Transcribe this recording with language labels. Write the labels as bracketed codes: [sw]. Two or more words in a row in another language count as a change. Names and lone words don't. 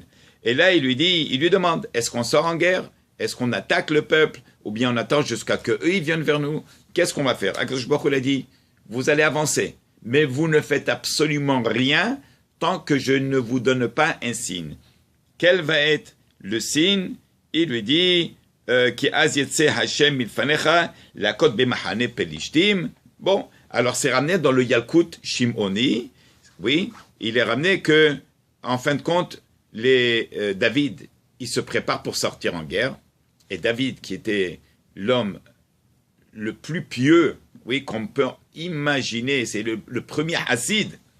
[fr] Et là, il lui demande, est-ce qu'on sort en guerre? Est-ce qu'on attaque le peuple? Ou bien on attend jusqu'à qu'eux, ils viennent vers nous? Qu'est-ce qu'on va faire? [he] הקדוש ברוך הוא [fr] a dit, vous allez avancer, mais vous ne faites absolument rien tant que je ne vous donne pas un signe. Quel va être le signe? Il lui dit, [he] כי אז יצא השם מלפניך, להכות במחנה פלשתים. [fr] Bon, alors c'est ramené dans le Yalkut Shimoni. Oui, il est ramené que, en fin de compte, David, il se prépare pour sortir en guerre. Et David, qui était l'homme le plus pieux, oui, qu'on peut imaginer, c'est le premier Hassid.